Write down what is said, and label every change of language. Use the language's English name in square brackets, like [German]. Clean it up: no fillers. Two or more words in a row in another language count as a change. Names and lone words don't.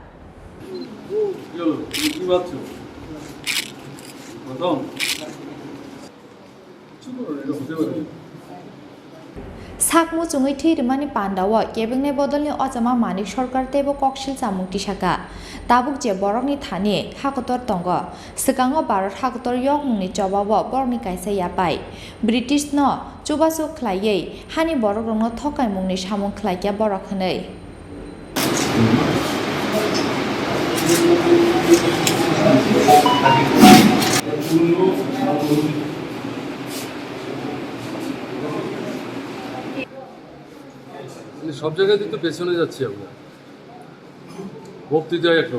[Kok Borok] Mwchungwi Rwmani Panda kebengne bodolni ojama manik sarkar tebo koksil jamung tisaka tabuk je borokni thani hakotor tongo sikango Bharat hakotor yokmungni jobabo borokni kaisa yapai British no chubasu khlaiye hani borokrokno thokaimungni samung khlaikya borok hwnei [Bangla] সব জায়গাতেই তো পেছনে যাচ্ছি আমরা বক্তৃতায় এক